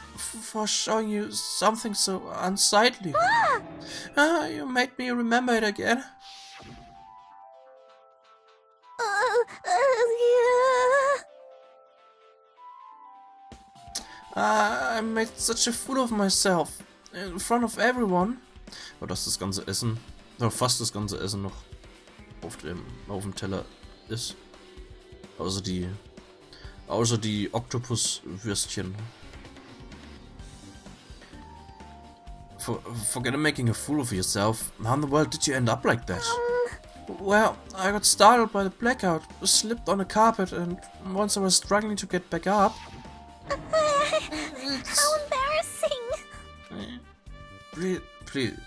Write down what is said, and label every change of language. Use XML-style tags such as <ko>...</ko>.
<en>For showing you something so unsightly. You made me remember it again. I made such a fool of myself. In front of everyone.</en> <de>Oh, dass das ganze Essen, oder fast das ganze Essen noch auf dem Teller ist. Außer die Oktopuswürstchen.</de> <en>Forget making a fool of yourself. How in the world did you end up like that? Well, I got startled by the blackout, slipped on the carpet, and once I was struggling to get back up... How embarrassing!</en>